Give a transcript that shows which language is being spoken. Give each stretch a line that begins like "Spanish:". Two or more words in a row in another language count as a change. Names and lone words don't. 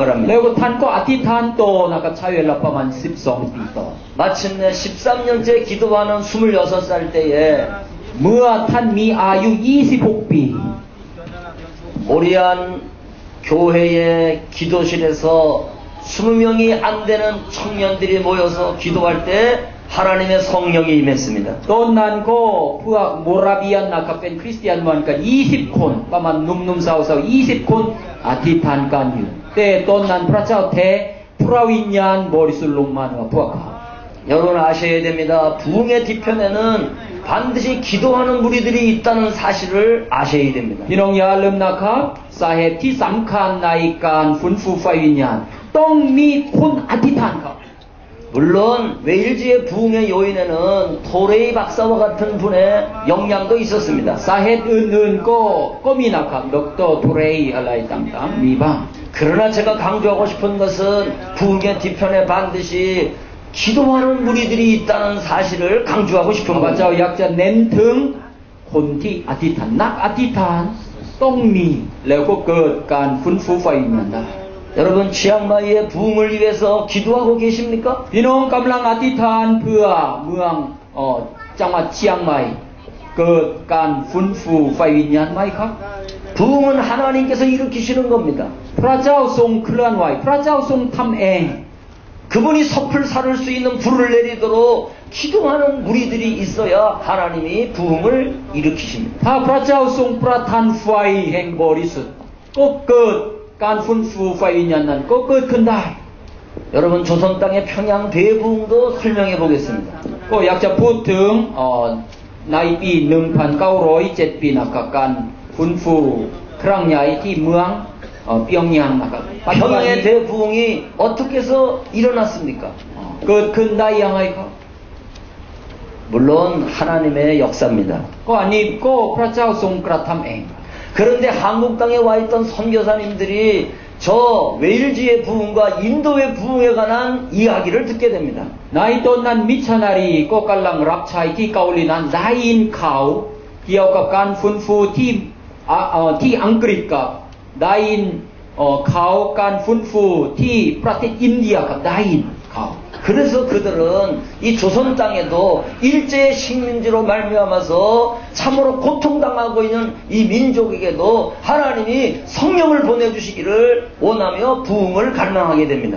Thai: แล้
Korean: 합니다.
Thai: วก็ท่านก็อธิษฐานต่อนะครับใช้เวลาประมาณ12 ปีต่อ
Korean: 마침내 13년째 기도하는 26살 때에
Thai: เมื่อท่านมีอายุ26 ปี
Korean: 모리안 교회의 기도실에서 20명이 안 되는 청년들이 모여서 기도할 때 하나님의 성령이 임했습니다.
Thai: ตอนนั้นก็พวกโมราเบียนนะครับเป็นคริสเตียนเหมือนกัน20 คนประมาณหนุ่มๆสาวๆ20 คนอธิษฐานกันอยู่แต่ตอนนั้นพระเจ้าเทพระวิญญาณบริสุทธิ์ลงมาเหนือพวกเขา
Korean: 여러분 아셔야 됩니다. 부흥의 뒤편에는 반드시 기도하는 무리들이 있다는 사실을 아셔야 됩니다.
Thai: พี่น้องอย่าลืมนะครับสาเหตุที่สำคัญในการฟื้นฟูไฟวิญญาณต้องมีคนอธิษฐานครับ
Korean: 물론 웨일즈의 부흥의 요인에는 토레이 박사와 같은 분의 역량도 있었습니다.
Thai: สาเหตุอื่นๆก็มีนะครับดรทุเรย์อะไรต่างๆมีบ้าง
Korean: 그러나 제가 강조하고 싶은 것은 부흥의 뒤편에 반드시 기도하는 무리들이 있다는 사실을 강조하고 싶은
Thai: พระเจ้า
Korean: 거죠.
Thai: อยากจะเน้นถึงคนที่อธิษฐานนักอธิษฐานต้องมีแล้วก็เกิดการฟื้นฟูไฟวิญญาณได้
Korean: 여러분 치앙마이의 부흥을 위해서 기도하고 계십니까?
Thai: พี่น้องกำลังอธิษฐานเพื่อเมืองจังหวัดเชียงใหม่เกิดการฟื้นฟูไฟวิญญาณไหมครับ
Korean: 부흥은 하나님께서 일으키시는 겁니다.
Thai: พระเจ้าทรงเคลื่อนไหวพระเจ้าทรงทำเอง
Korean: 그분이 섭을 살을 수 있는 불을 내리도록 기도하는 무리들이 있어야 하나님이 부흥을 일으키십니다.
Thai: ถ้าพระเจ้าทรงประทานไฟแห่งบริสุทธิ์ก็เกิดการฟื้นฟูไฟวิญญาณนั้นก็เกิดขึ้นได้
Korean: 여러분 조선 땅의 평양 대부흥도 설명해 보겠습니다.
Thai: ก็อยากจะพูดถึงในปี 1907 ปีนะครับการฟื้นฟูครั้งใหญ่ที่เมืองเปียงยางนะครับ
Korean: 평양의 대부흥이 어떻게 해서 일어났습니까?
Thai: เกิดขึ้นได้ยังไงครับ
Korean: 물론 하나님의 역사입니다.
Thai: ก็อันนี้ก็พระเจ้าทรงกระทำเอง
Korean: 그런데 한국 땅에 와 있던 선교사님들이 저 웨일즈의 부흥과 인도의 부흥에 관한 이야기를 듣게 됩니다.
Thai: ในตอนนั้นมิชชันนารีก็กำลังรับใช้ที่เกาหลีนั้นได้ยินข่าวเกี่ยวกับการฟื้นฟูที่อังกฤษกับได้ยินข่าวการฟื้นฟูที่ประเทศอินเดียกับได้ยินข่าว
Korean: 그래서 그들은 이 조선 땅에도 일제의 식민지로 말미암아서 참으로 고통당하고 있는 이 민족에게도 하나님이 성령을 보내주시기를 원하며 부흥을 갈망하게 됩니다.